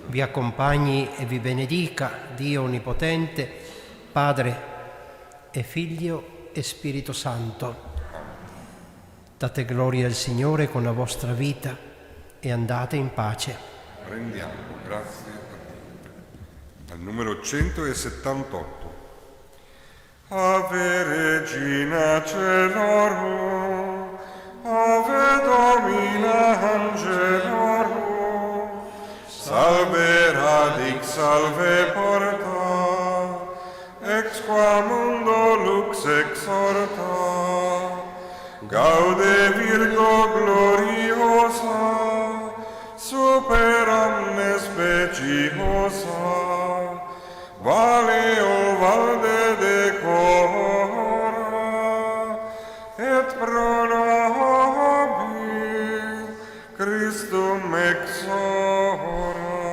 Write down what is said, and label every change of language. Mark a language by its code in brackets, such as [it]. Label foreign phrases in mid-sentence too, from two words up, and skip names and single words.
[it] Vi accompagni e vi benedica Dio Onnipotente, Padre e Figlio e Spirito Santo. Date gloria al Signore con la vostra vita e andate in pace. Rendiamo grazie a Dio. Al numero 178. [la] Ave Regina Celorum, Ave Domina Angelorum, salve radix, salve porta, ex qua mundo lux exorta, gaude Virgo gloriosa, super omnes speciosa, vale o valde decora, et pro nobis Christum exora.